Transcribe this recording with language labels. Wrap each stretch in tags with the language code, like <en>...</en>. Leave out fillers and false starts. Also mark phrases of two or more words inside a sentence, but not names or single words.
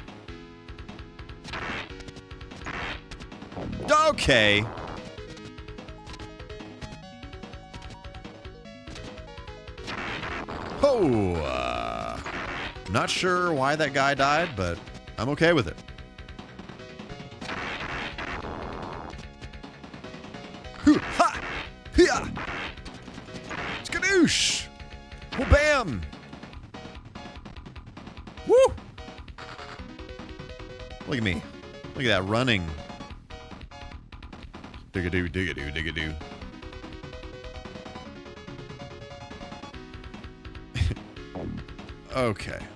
<en>Okay. Oh, not sure why that guy died, but I'm okay with it. Hoo, ha! Hia! Skadoosh! Well, bam! Woo! Look at me. Look at that running. Dig-a-doo, dig-a-doo, dig-a-doo. Okay.</en>